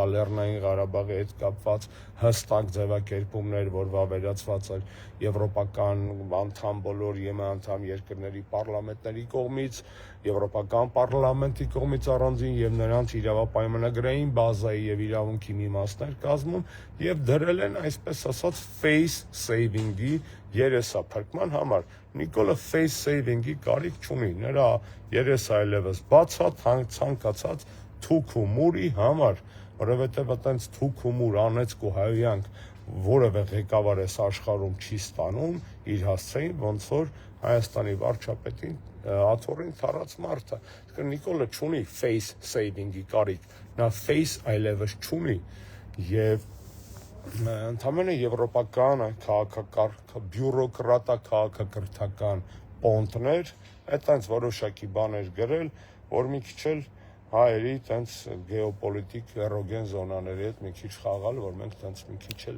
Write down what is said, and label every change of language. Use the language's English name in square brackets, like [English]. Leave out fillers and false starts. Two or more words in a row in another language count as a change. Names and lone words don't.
[Armenian] Լեռնային Ղարաբաղի հետ կապված հստակ ձևակերպումներ, որ վավերացված էր եվրոպական անդամ բոլոր ԵՄ անդամ երկրների պարլամենտների կողմից, Եվրոպական պարլամենտի կողմից առանձին եւ նրանց իրավապայմանագրային բազայի եւ իրավունքի մի մասներ կազմում եւ դրել են այսպես ասած [English] face saving- [Armenian] ի երեսափրկման համար։ Նիկոլը [English] face saving- [Armenian] ի կարիք չունի, նրա երեսը այլևս բաց է ցանկացած թուք ու մուրի համար, որովհետեւ այտենց թուք ու մուր անեցկու հայոյանք որևէ ղեկավար այս աշխարհում չի ստանում իր հասցեին, ոնց որ Հայաստանի վարչապետին աթոռին թառած մարդը։ Նիկոլը չունի [English] face saving- [Armenian] ի կարիք, նա face այլևս չունի եւ ընդհանրապես եվրոպական բյուրոկրատա քաղաքակրթական պոնտներ այտենց որոշակի բաներ գրել, որ մի քիչ էլ հայերի տենց գեոպոլիտիկ էրոգեն զոնաների հետ մի քիչ խաղալ, որ մենք տենց մի քիչ էլ